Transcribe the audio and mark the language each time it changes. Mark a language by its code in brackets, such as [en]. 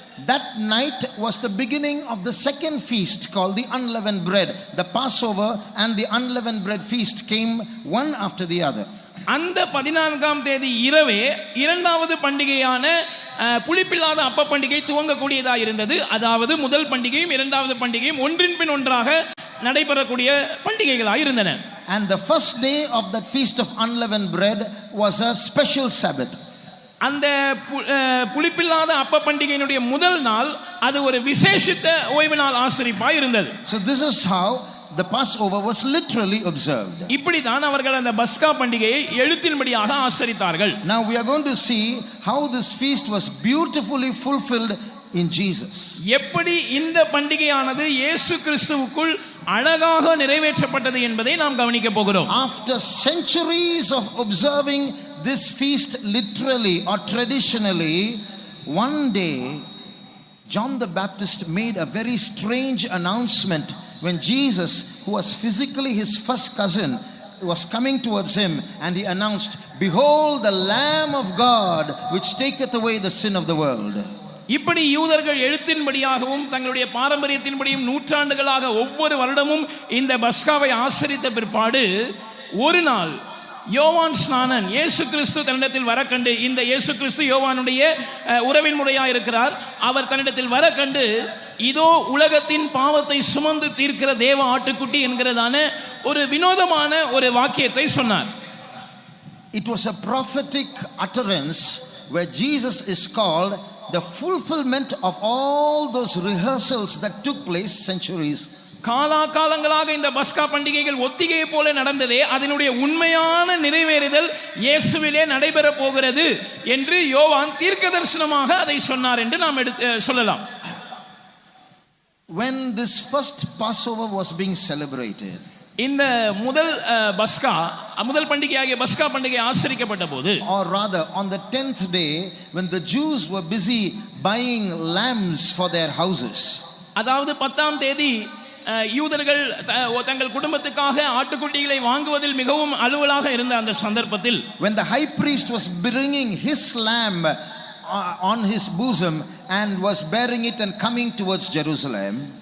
[en] That night was the beginning of the second feast called the unleavened bread. The Passover and the unleavened bread feast came one after the other. [ta] அந்த 14ஆம் தேதி இரவே இரண்டாவது பண்டிகையான புளிப்பில்லாத அப்ப பண்டிகை துவங்கக்கூடியதாக இருந்தது. அதாவது முதல் பண்டிகையும் இரண்டாவது பண்டிகையும் ஒன்றின் பின் ஒன்றாக நடைபெறக்கூடிய பண்டிகைகளாக இருந்தன. [en] And the first day of that feast of unleavened bread was a special Sabbath. [ta] அந்த புளிப்பில்லாத அப்ப பண்டிகையினுடைய முதல் நாள் அது ஒரு விசேஷித்த ஓய்வு நாள் ஆசரிப்பாய் இருந்தது. [en] So this is how the Passover was literally observed. [ta] இப்படிதான் அவர்கள் அந்த பஸ்கா பண்டிகையை எழுத்தின்படியாக ஆசரித்தார்கள். [en] Now we are going to see how this feast was beautifully fulfilled in Jesus. [ta] எப்படி இந்த பண்டிகையானது இயேசு கிறிஸ்துவுக்குள் அழகாக நிறைவேற்றப்பட்டது என்பதை நாம் கவனிக்க போகிறோம். [en] After centuries of observing this feast literally or traditionally, one day John the Baptist made a very strange announcement when Jesus, who was physically his first cousin, was coming towards him, and he announced, "Behold the Lamb of God which taketh away the sin of the world." [ta] இப்படி யூதர்கள் எழுத்தின்படியாகவும் தங்களுடைய பாரம்பரியத்தின்படியும் நூற்றாண்டுகளாக ஒவ்வொரு வருடமும் இந்த பஸ்காவை ஆசரித்த பிற்பாடு ஒரு நாள் யோவான் ஸ்நானன் இயேசு கிறிஸ்து தன்னிடத்தில் வர கண்டு, இந்த இயேசு கிறிஸ்து யோவானுடைய உறவின் முறையாக இருக்கிறார், அவர் தன்னிடத்தில் வர கண்டு, இதோ உலகத்தின் பாவத்தை சுமந்து தீர்க்கிற தேவ ஆட்டுக்குட்டி என்கிறதான ஒரு வினோதமான ஒரு வாக்கியத்தை சொன்னார். [en] It was a prophetic utterance where Jesus is called the fulfillment of all those rehearsals that took place centuries. [ta] காலங்களாக இந்த பஸ்கா பண்டிகைகள் ஒத்திகையை போல நடந்ததே, அதனுடைய உண்மையான நிறைவேறுதல் இயேசுவிலே நடைபெற போகிறது என்று யோவான் தீர்க்கதரிசனமாக அதை சொன்னார் என்று நாம் சொல்லலாம். [en] When this first Passover was being celebrated, [ta] இந்த முதல் முதல் பண்டிகையாகிய பஸ்கா பண்டிகை ஆசரிக்கப்பட்ட போது, [en] or rather on the 10th day when the Jews were busy buying lambs for their houses, [ta] அதாவது 10ஆம் தேதி யூதர்கள் தங்கள் குடும்பத்துக்காக ஆட்டுக்குட்டிகளை வாங்குவதில் மிகவும் அலுவலாக இருந்த அந்த சந்தர்ப்பத்தில், [en] when the high priest was bringing his lamb on his bosom and was bearing it and coming towards Jerusalem,